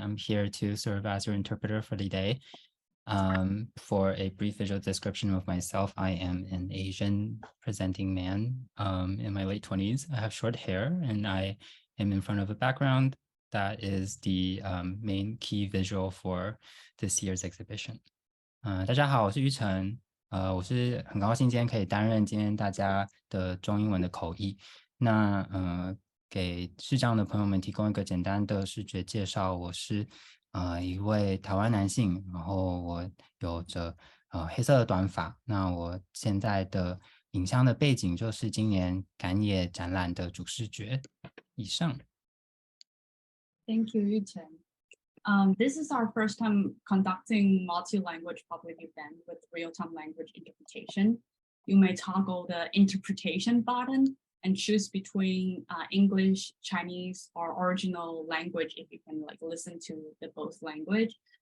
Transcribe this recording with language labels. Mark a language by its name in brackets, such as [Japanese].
[English] I'm here to serve as your interpreter for the day. For a brief visual description of myself, I am an Asian presenting man in my late 20s. I have short hair and I am in front of a background that is the main key visual for this year's exhibition. [Chinese] 大家好，我是于晨。我是很高兴今天可以担任今天大家的中英文的口译。那给视障的朋友们提供一个简单的视觉介绍，我是一位台湾男性，然后我有着黑色的短发。那我现在的影像的背景就是今年感野展览的主视觉。以上。 [English] Thank you, Yuchen. This is our first time conducting multi-language public event with real-time language interpretation. You may toggle the interpretation button and choose between English, Chinese, or original language if you can listen to the both language.